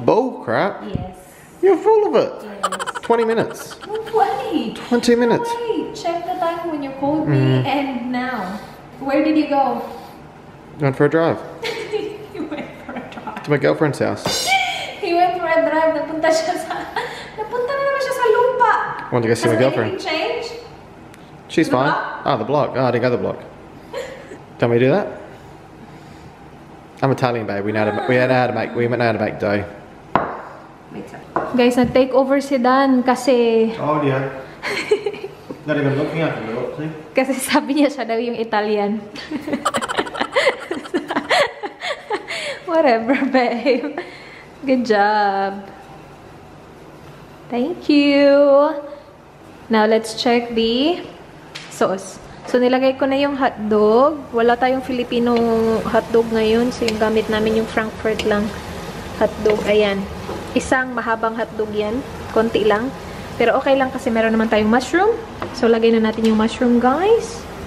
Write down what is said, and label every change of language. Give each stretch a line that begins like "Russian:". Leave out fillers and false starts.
English: Bull crap. Yes. You're full of it. Yes. 20 minutes. No, 20. 20 minutes. Wait, check the time when you called me and now. Where did you go? Went for a drive. He went for a drive. To my girlfriend's house. He went for a drive.
Filipino: Napunta na naman siya sa lupa.
English: Want to go see my girlfriend. Has anything changed? She's The fine. block? Oh, the block. Oh, I didn't go the block. Don't we do that? I'm Italian, babe. We know how to make dough.
Filipino: Guys, nag-take over si Dan kasi...
English: Oh, yeah. Not even looking at the look, see?
Filipino: Kasi sabi niya siya daw yung Italian.
English: Whatever, babe. Good job. Thank you. Now, let's check the sauce.
Filipino: So, nilagay ko na yung hotdog. Wala tayong Filipino hotdog ngayon. So, yung gamit namin yung Frankfurt lang hotdog. Ayan. Isang mahabang hotdog yan. Konti lang. Pero okay lang kasi meron naman tayong mushroom. So, lagay na natin yung mushroom, guys.